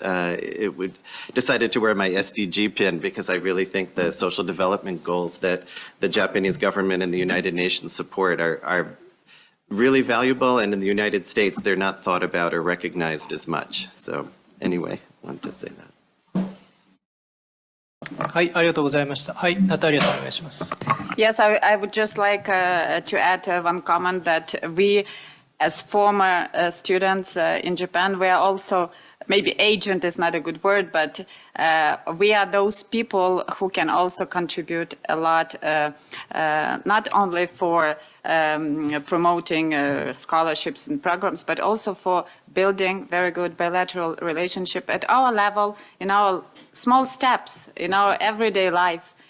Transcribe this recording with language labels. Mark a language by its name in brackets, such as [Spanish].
[English] It would decided to wear my SDG pin because I really think the social development goals that the Japanese government and the United Nations support are really valuable, and in the United States, they're not thought about or recognized as much. So anyway, I wanted to say that. [Japanese] はい、ありがとうございました。はい、ナタリアさんお願いします。 [English] Yes, I would just like to add one comment that we, as former students in Japan, we are also, maybe agent is not a good word, but we are those people who can also contribute a lot, not only for promoting scholarships and programs, but also for building very good bilateral relationship at our level, in our small steps, in our everyday life.